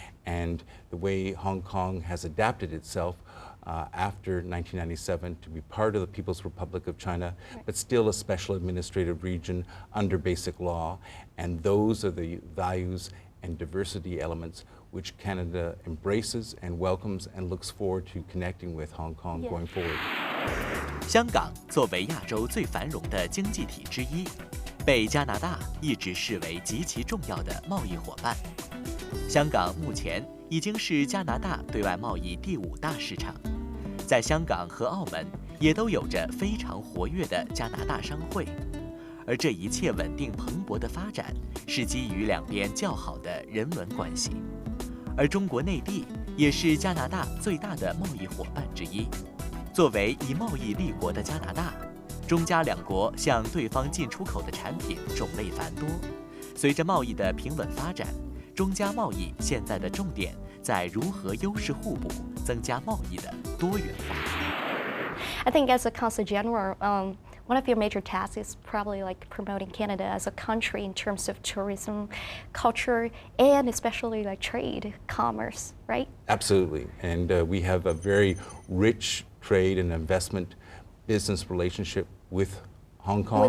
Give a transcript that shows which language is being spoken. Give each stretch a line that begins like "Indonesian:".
English: And the way Hong Kong has adapted itself after 1997 to be part of the People's Republic of China, Right. but still a special administrative region under basic law. And those are the values and diversity elements which Canada embraces and welcomes and looks forward to connecting with Hong Kong Yeah. going forward.
Chinese: 香港作为亚洲最繁荣的经济体之一，被加拿大一直视为极其重要的贸易伙伴。香港目前已经是加拿大对外贸易第5大市场，在香港和澳门也都有着非常活跃的加拿大商会，而这一切稳定蓬勃的发展是基于两边较好的人文关系。而中国内地也是加拿大最大的贸易伙伴之一。作为以贸易立国的加拿大，中加两国向对方进出口的产品种类繁多。随着贸易的平稳发展，中加贸易现在的重点在如何优势互补，增加贸易的多元化。
English: I think as a consul general, one of your major tasks is probably like promoting Canada as a country in terms of tourism, culture, and especially like trade, commerce, right? Absolutely. And we have a very rich trade and investment business relationship with Hong Kong,